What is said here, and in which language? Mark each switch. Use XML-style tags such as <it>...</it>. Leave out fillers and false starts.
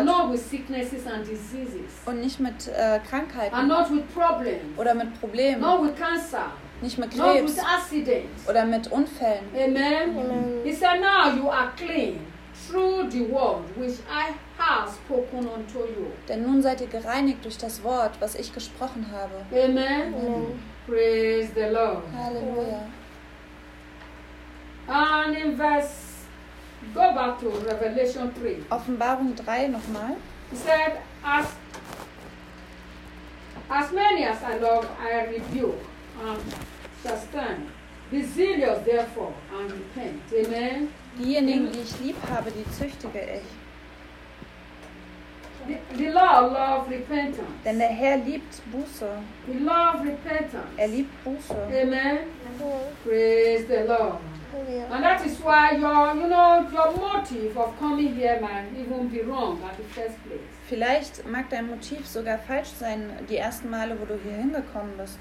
<en>And not with sicknesses and diseases.</en> <de>Und nicht mit Krankheiten.</de> <en>And not with problems.</en> <de>Oder mit Problemen.</de> <en>Not with cancer.</en> <de>Nicht mit Krebs oder mit Unfällen.</de> <en>Amen. He said, now you are clean through the word which I have spoken unto you.</en> <de>Denn nun seid ihr gereinigt durch das Wort, was ich gesprochen habe.</de> <en>Amen. Amen. Praise the Lord.</en> <de>Halleluja.</de> <en>And in verse, go back to Revelation 3.</en> <de>Offenbarung 3 nochmal.</de> <en>He said, as and all, I rebuke and sustain. Be zealous, therefore, and repent. Amen.</en> <de>Diejenigen, die ich lieb habe, die züchtige ich.</de> <en>The Lord loves repentance.</en> <de>Denn der Herr liebt Buße.</de> <en>He loves repentance.</en> <de>Er liebt Buße.</de> <en>Amen. Praise the Lord. And that is why your motive of coming here might even be wrong at the first place.</en> <de>Vielleicht mag dein Motiv sogar falsch sein, die ersten Male, wo du hier hingekommen bist.</de>